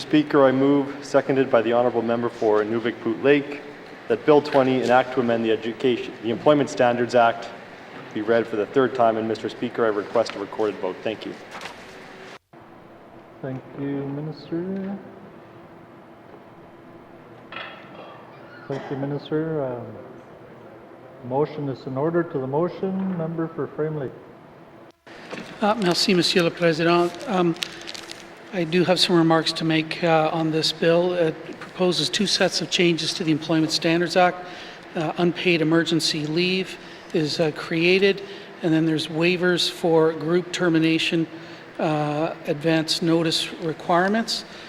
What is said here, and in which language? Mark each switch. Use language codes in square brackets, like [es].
[en] Speaker, I move, seconded by the honourable member for Nuvik-Boot Lake, that Bill 20, an act to amend the Employment Standards Act, be read for the third time. And Mr. Speaker, I request a recorded vote. Thank you. Thank you, Minister. Thank you, Minister. Motion is in order to the motion. Member for Frame Lake. [fr] Merci, Monsieur le Président. [en] I do have some remarks to make on this bill. It proposes 2 sets of changes to the Employment Standards Act. Unpaid emergency leave is created, and then there's waivers for group termination advance notice requirements.